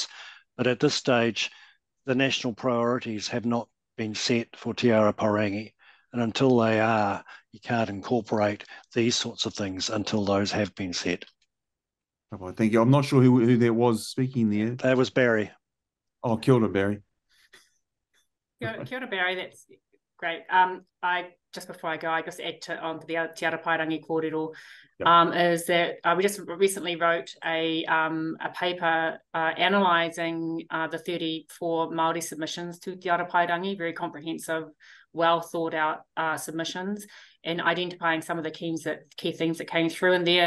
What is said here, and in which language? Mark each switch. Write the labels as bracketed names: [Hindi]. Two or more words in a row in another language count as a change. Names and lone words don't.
[English] But at this stage, the national priorities have not been set for Te Tiriti-guided, and until they are, you can't incorporate these sorts of things until those have been set. Oh, thank you. I'm not sure who that was speaking there. That was Barry. [Māori] Oh, kia ora, Barry. Kia ora, Barry. [English] That's great. Just before I go, I just add onto the Te Tiriti-guided kōrero, is that we just recently wrote a paper analysing the 34 Māori submissions to Te Tiriti-guided, very comprehensive, well thought out submissions, and identifying some of the key themes that came through in there.